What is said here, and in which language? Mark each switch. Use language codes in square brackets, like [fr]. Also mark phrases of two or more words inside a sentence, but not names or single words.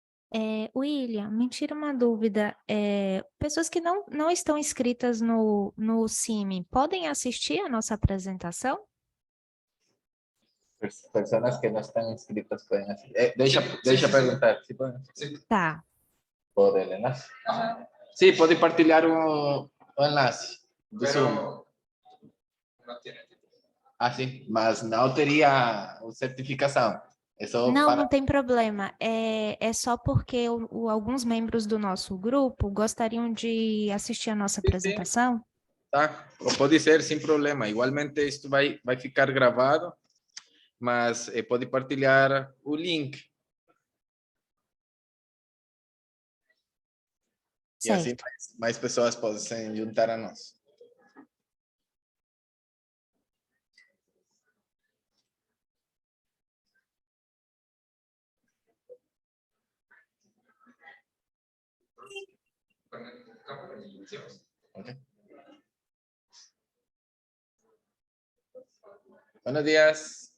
[pt] William, me tira uma dúvida. Pessoas que não estão inscritas no CIMI, podem assistir a nossa apresentação? [es] Personas que no están inscritas pueden hacer. [pt] Deixa perguntar. [es] ¿Sí pueden? [pt] Tá. [es] Por el enlace. Sí, [pt] pode partilhar o enlace do Zoom. [es] No tiene. [pt] Ah, sim, mas não teria certificação. É só Não, para... não tem problema. É só porque alguns membros do nosso grupo gostariam de assistir a nossa apresentação. Tá? Ou pode ser sem problema. Igualmente, isto vai ficar gravado, mas pode partilhar o link. E assim Certo. mais pessoas podem se juntar a nós. [es] Cámara y iniciamos. Okay. Buenos días.